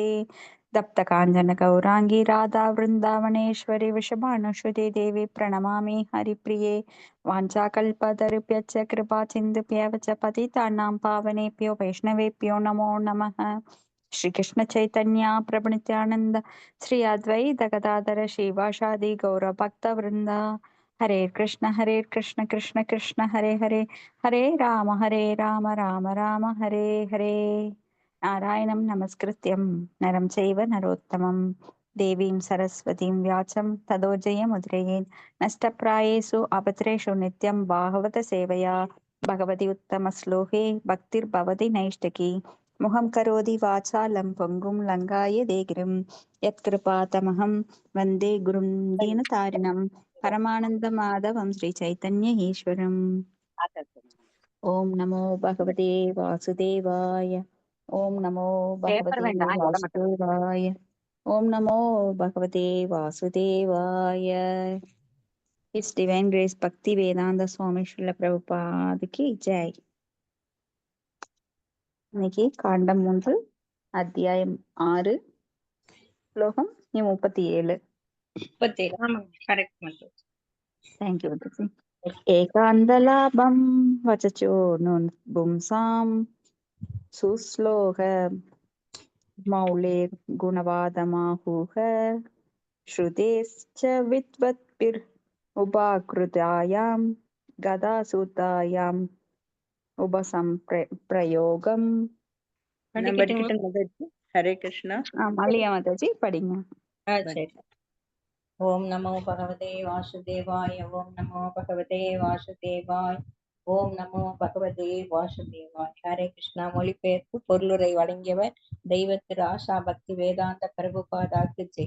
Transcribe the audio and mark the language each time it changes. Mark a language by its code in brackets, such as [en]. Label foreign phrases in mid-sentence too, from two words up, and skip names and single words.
[sa] तप्तकाञ्चन गौराङ्गी राधा वृन्दावनेश्वरी वृषभानुसुते देवी प्रणमामि हरिप्रिये। वाञ्छाकल्पतरुभ्यश्च कृपा सिन्धुभ्यः च पतितानां पावनेभ्यो वैष्णवेभ्यो नमो नमः। श्रीकृष्ण चैतन्य प्रभु नित्यानन्द श्री अद्वैत गदाधर श्रीवासादि गौरभक्तवृन्द। हरे कृष्ण कृष्ण कृष्ण हरे हरे, हरे राम राम राम हरे हरे। नारायणं नमस्कृत्यं नरं चैव नरोत्तमं देवीं सरस्वतीं व्यासं ततो जयमुदीरयेत्। नष्टप्रायेषु अभद्रेषु नित्यं भागवत सेवया भगवति उत्तमश्लोके भक्तिर्भवति नैष्टिकी। मुहं करोति वाचालं पङ्गुं लङ्घायते गिरिं यत्कृपातमहं वन्दे गुरुं दीनतारिणं परमानन्दमाधवं श्रीचैतन्य ईश्वरम्। ओम नमो भगवते वासुदेवाय। ओम नमो [ta] பேப்பர் [sa] भगवते [ta] வேண்டாம் இதோட மட்டும் [sa] वासुदेवाय। ओम नमो भगवते वासुदेवाय। [en] its divine grace भक्ति वेदांत स्वामी श्रील प्रभुपाद [hi] की जय। [ta] இன்னைக்கு காண்டம் 3 அத்தியாயம் 6 ஸ்லோகம் 37. 37 ஆமாங்க கரெக்ட் மட்டும் [en] thank you [sa] வதசி. एकान्तलाभं वचसो नु पुंसां सुश्लोक मौले गुणवादमाहुः श्रुतेश्च विद्वद्भिर् उपाकृतायां गदासुतायाम् उपसंप्रयोगम्। [ta] நான் படிக்கட்டுங்களா படிக்கட்டும் மாதாஜி. [sa] हरे कृष्ण. [ta] மல்லிகா மாதாஜி படிங்க. [sa] சரி ओम् नमो भगवते वासुदेवाय ओम् नमो भगवते वासुदेवाय ओम् नमो भगवते वासुदेवाय. हरे कृष्ण. [ta] மொழிபெயர்ப்பு பொருளுரை வழங்கியவர் தெய்வ திரு ஆஷா பக்தி வேதாந்த பிரபுபாதாக்கு ஜெய்.